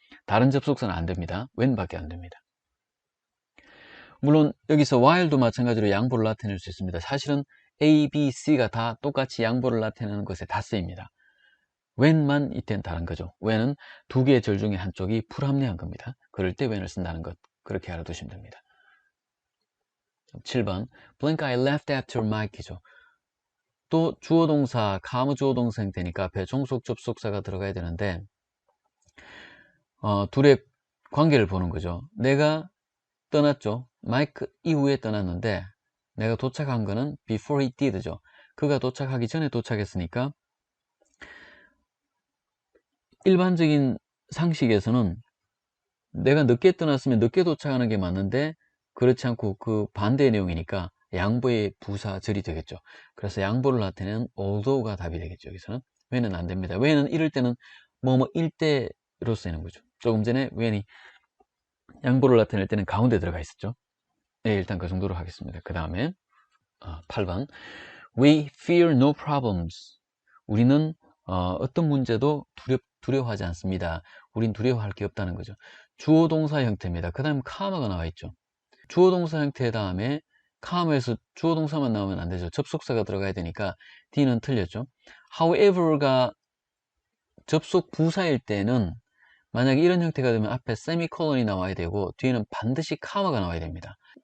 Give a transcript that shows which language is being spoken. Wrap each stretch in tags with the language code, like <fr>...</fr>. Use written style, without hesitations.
<ko>다른 접속사는 안 됩니다. when밖에 안 됩니다. 물론 여기서 while도 마찬가지로 양보를 나타낼 수 있습니다. 사실은 A, B, C가 다 똑같이 양보를 나타내는 것에 다 쓰입니다. when만 이땐 다른 거죠. when은 두 개의 절 중에 한쪽이 불합리한 겁니다. 그럴 때 when을 쓴다는 것, 그렇게 알아두시면 됩니다.</ko> <en>7번 blank I left after Mike이죠.</en> <ko>또 주어동사, 카무 주어동사 형태니까 앞에 종속 접속사가 들어가야 되는데 둘의 관계를 보는 거죠. 내가 떠났죠. 마이크 이후에 떠났는데 내가 도착한 거는</ko> <en>before he did</en> <ko>죠. 그가 도착하기 전에 도착했으니까 일반적인 상식에서는 내가 늦게 떠났으면 늦게 도착하는 게 맞는데 그렇지 않고 그 반대의 내용이니까 양보의 부사절이 되겠죠. 그래서 양보를 나타내는 although가 답이 되겠죠. 여기서는 when은 안 됩니다. when은 이럴 때는 뭐뭐일 때로 쓰이는 거죠. 조금 전에 when이 양보를 나타낼 때는 가운데 들어가 있었죠. 네, 일단 그 정도로 하겠습니다. 그 다음에</ko> <en>8번 We fear no problems.</en> <ko>우리는 어떤 문제도 두려워하지 않습니다. 우린 두려워할 게 없다는 거죠. 주어 동사 형태입니다. 그 다음에 comma가 나와 있죠. 주어 동사 형태 다음에 comma에서 주어 동사만 나오면 안 되죠. 접속사가 들어가야 되니까 D는 틀렸죠. however가 접속 부사일 때는 만약에 이런 형태가 되면 앞에 세미콜론이 나와야 되고 뒤에는 반드시 comma가 나와야 됩니다.</ko>